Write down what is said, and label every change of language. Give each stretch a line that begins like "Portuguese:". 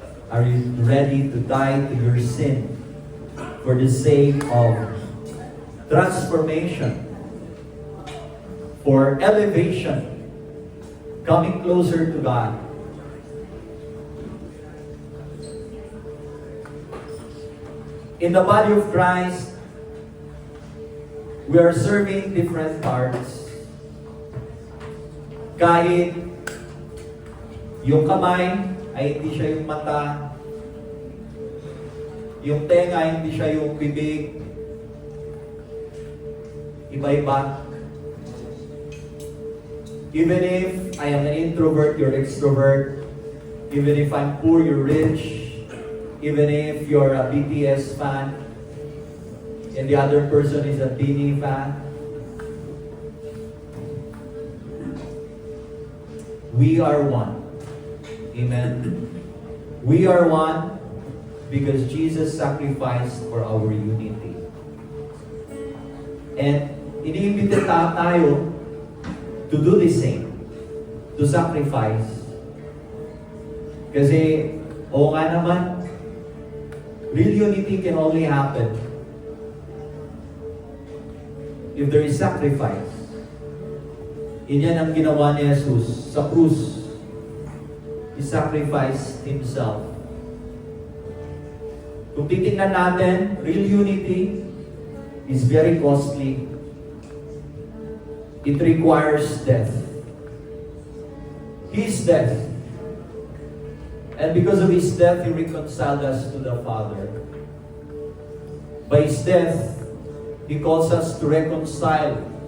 English: Are you ready to die to your sin for the sake of transformation, for elevation, coming closer to God? In the body of Christ, we are serving different parts.
Filipino: Kahit yung kamay ay hindi siya yung mata, yung tenga hindi siya yung bibig, iba-iba.
English: Even if I am an introvert, you're extrovert. Even if I'm poor, you're rich. Even if you're a BTS fan, and the other person is a Beanie fan. We are one. Amen. We are one because Jesus sacrificed for our unity. And
Filipino: iniimbita tayo
English: to do the same, to sacrifice.
Filipino: Kasi, oo nga naman,
English: real unity can only happen if there is sacrifice.
Filipino: Yan ang ginawa ni Jesus sa krus.
English: He sacrificed Himself.
Filipino: Kung titingnan natin,
English: real unity is very costly. It requires death. His death. And because of His death, He reconciled us to the Father. By His death, He calls us to reconcile